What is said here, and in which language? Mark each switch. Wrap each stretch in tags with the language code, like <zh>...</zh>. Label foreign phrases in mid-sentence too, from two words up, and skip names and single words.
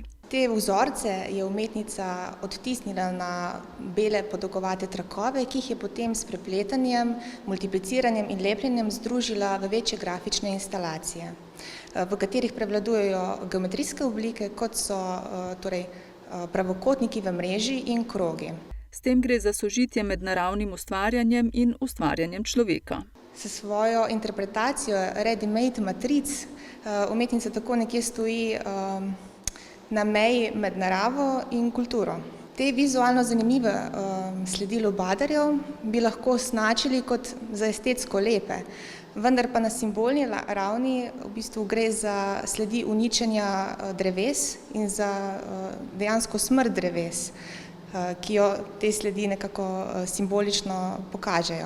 <sl>Te vzorce je umetnica odtisnila na bele podolgovate trakove, ki jih je potem s prepletanjem, multipliciranjem in lepljenjem združila v večje grafične instalacije, v katerih prevladujejo geometrijske oblike, kot so pravokotniki v mreži in krogi. S tem gre za sožitje med naravnim ustvarjanjem in ustvarjanjem človeka. S svojo interpretacijo ready-made matric umetnica tako nekje stoji na meji med naravo in kulturo. Te vizualno zanimive sledi lubadarjev bi lahko označili kot za estetsko lepe, vendar pa na simbolni ravni v bistvu gre za sledi uničenja dreves in za dejansko smrt dreves, ki jo te sledi nekako simbolično pokažejo.</sl>